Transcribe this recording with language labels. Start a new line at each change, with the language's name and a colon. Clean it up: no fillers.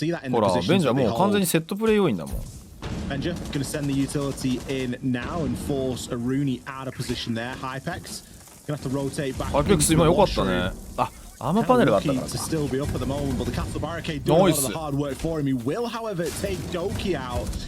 Japanese: ほら、ベンジャーもう完全にセットプレイ要員だもん。
English: Benja going to send the utility in now and force a Rooney out of position there. Hypex going to have to rotate back.
Japanese: Hypex 今良かったね。あ、アーマーパネルがあったからか。
English: to still be up at the moment, but the castle barricade doing a lot of the hard work for him. He will, however, take Doki out.